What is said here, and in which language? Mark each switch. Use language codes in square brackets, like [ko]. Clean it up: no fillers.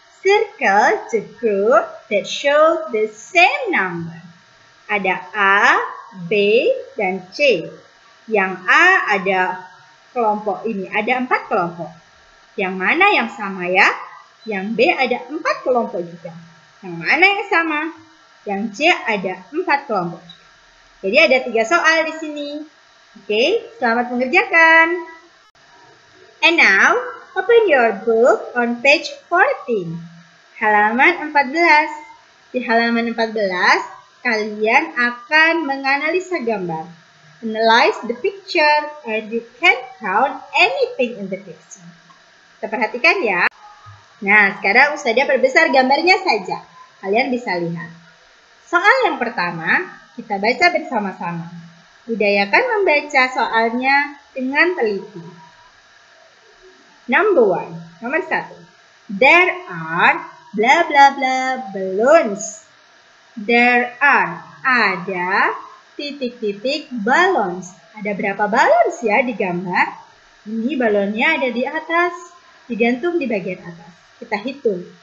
[en] Circle the group that show the same number. [id] Ada A, B, dan C. Yang A ada kelompok ini, ada 4 kelompok. Yang mana yang sama ya? Yang B ada 4 kelompok juga. Yang mana yang sama? Yang C ada 4 kelompok. Jadi ada 3 soal di sini. Oke, selamat mengerjakan. [en] And now, open your book on page 14. [id] Halaman 14. Di halaman 14, kalian akan menganalisa gambar. [en] Analyze the picture and you can count anything in the picture. [id] Kita perhatikan ya. Nah, sekarang Ustazah perbesar gambarnya saja. Kalian bisa lihat. Soal yang pertama, kita baca bersama-sama. Budayakan membaca soalnya dengan teliti. [en] Number 1, [id] nomor 1. [en] There are bla bla bla balloons. There are, [id] ada titik-titik [en] balloons. [id] Ada berapa balloons ya di gambar? Ini balonnya ada di atas, digantung di bagian atas. Kita hitung.